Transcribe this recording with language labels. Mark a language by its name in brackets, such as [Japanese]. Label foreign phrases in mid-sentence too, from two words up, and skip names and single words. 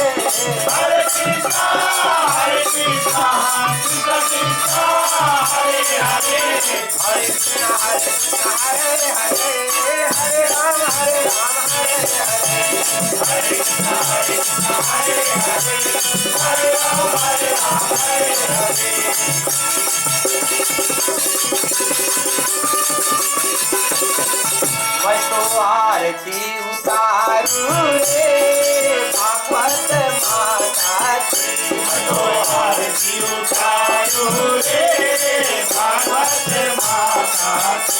[Sanskrit] Hare Krishna, Hare Krishna, Krishna Krishna, Hare Hare. Hare Krishna, Hare Krishna, Hare Hare, Hare Ram, Hare Ram, Hare Hare, Hare Krishna, Hare Krishna, Hare Hare, Hare Ram, Hare Ram, Hare Hare. [Hindi] मैं तो आरती उतारू रे भागवत माता की, तो आरती उतारू रे भागवत माता की।